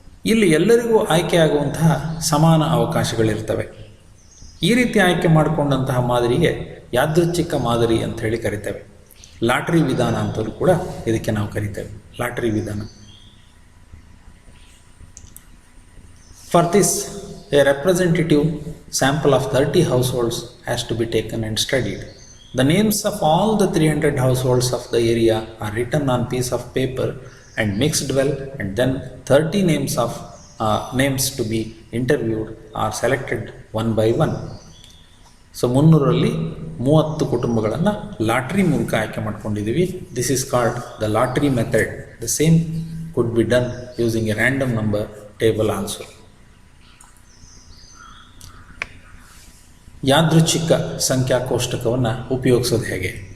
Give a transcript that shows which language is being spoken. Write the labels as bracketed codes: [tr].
[kn] ಇಲ್ಲಿ ಎಲ್ಲರಿಗೂ ಆಯ್ಕೆಯಾಗುವಂತಹ ಸಮಾನ ಅವಕಾಶಗಳಿರ್ತವೆ. ಈ ರೀತಿ ಆಯ್ಕೆ ಮಾಡಿಕೊಂಡಂತಹ ಮಾದರಿಗೆ ಯಾದೃಚ್ಛಿಕ ಮಾದರಿ ಅಂತ ಹೇಳಿ ಕರಿತೇವೆ. ಲಾಟ್ರಿ ವಿಧಾನ ಅಂತಲೂ ಕೂಡ ಇದಕ್ಕೆ ನಾವು ಕರಿತೇವೆ, ಲಾಟ್ರಿ ವಿಧಾನ. [en] For this a representative sample of 30 households has to be taken and studied. The names of all the 300 households of the area are written on piece of paper and mixed well, and then 30 names to be interviewed are selected one by one. [kn] So 300ರಲ್ಲಿ 30 ಕುಟುಂಬಗಳನ್ನು lottery ಮೂಲಕ ಆಯ್ಕೆ ಮಾಡ್ಕೊಂಡಿದ್ದೀವಿ. [en] This is called the lottery method. The same could be done using a random number table also. [kn] ಯಾದೃಚ್ಛಿಕ ಸಂಖ್ಯಾಕೋಷ್ಟಕವನ್ನು ಉಪಯೋಗಿಸೋದು ಹೇಗೆ?